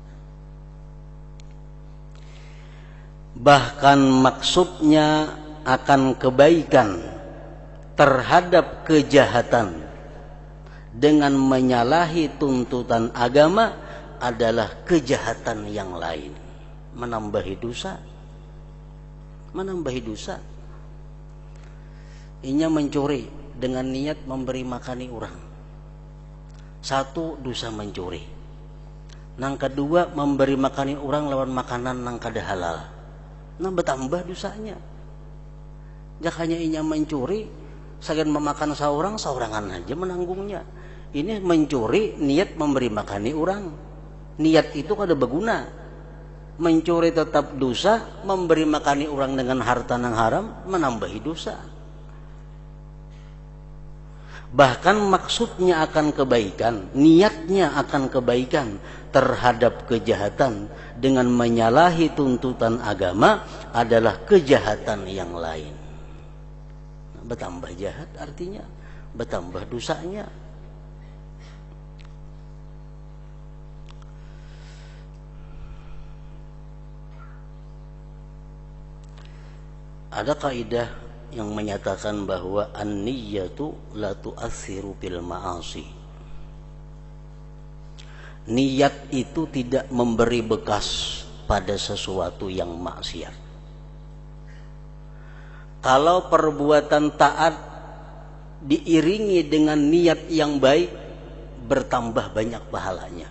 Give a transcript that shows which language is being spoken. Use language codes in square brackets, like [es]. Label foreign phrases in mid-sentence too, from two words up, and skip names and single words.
[id] Bahkan maksudnya akan kebaikan terhadap kejahatan dengan menyalahi tuntutan agama adalah kejahatan yang lain, menambahi dosa. Menambahi dosa. [bjn] Inya mencuri dengan niat memberi makani orang. [id] Satu, dosa mencuri. [bjn] Nang kedua, memberi makani orang lawan makanan nang kada halal. [id] Nah bertambah dosanya. [bjn] Jakanya inya mencuri, sagan memakan seorangan aja menanggungnya. [id] Ini mencuri niat memberi makani orang. [bjn] Niat itu kada berguna. Mencuri tetap dosa, memberi makani orang dengan harta nang haram menambahi dosa. [id] Bahkan maksudnya akan kebaikan, niatnya akan kebaikan terhadap kejahatan dengan menyalahi tuntutan agama adalah kejahatan yang lain. Bertambah jahat artinya bertambah dosanya. Ada kaidah yang menyatakan bahwa [ar] an-niyyatu la tu'assiru bil ma'asi. [id] Niat itu tidak memberi bekas pada sesuatu yang maksiat. Kalau perbuatan taat diiringi dengan niat yang baik, bertambah banyak pahalanya.